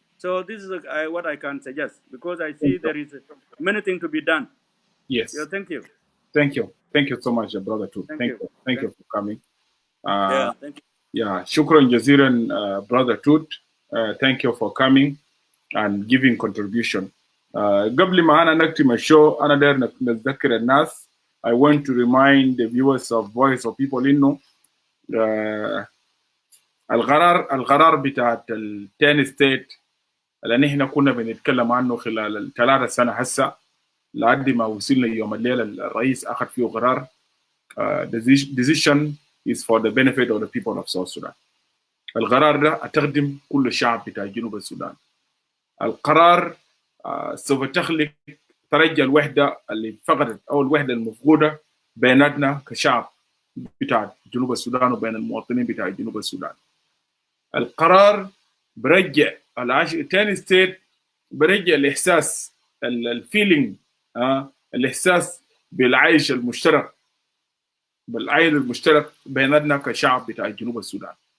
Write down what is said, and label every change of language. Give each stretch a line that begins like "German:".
English: So this is what I can suggest, because I see there is many things to be done. Yes. Yeah, thank you. Thank you. Thank you so much, brother. Too. Thank you. Thank you for coming. Yeah, thank you. Yeah,
Arabic: shukran jaziran,
English: brother Tut. Thank you for coming and giving contribution.
Arabic: قبل ما أنا نختم الشو أنا داير نذكر الناس.
English: I want to remind the viewers of Voice of People
Arabic: إنه القرار بتاع التاني ستيت اللي نحن كنا بنتكلم عنه خلال ال3 سنة هسه لحد ما وصلنا يوم الليلة الرئيس أخذ فيه قرار.
English: Decision is for the benefit of the people of South Sudan.
Arabic: القرار ده أتخدم كل الشعب بتاع جنوب السودان. القرار سوف ترجع الوحدة اللي فقدت أو الوحدة المفقودة بيناتنا كشعب بتاع جنوب السودان وبين المواطنين بتاع جنوب السودان. القرار برجع التاني ستيت، برجع الإحساس الفيلينج الإحساس بالعيش المشترك بيناتنا كشعب بتاع جنوب السودان.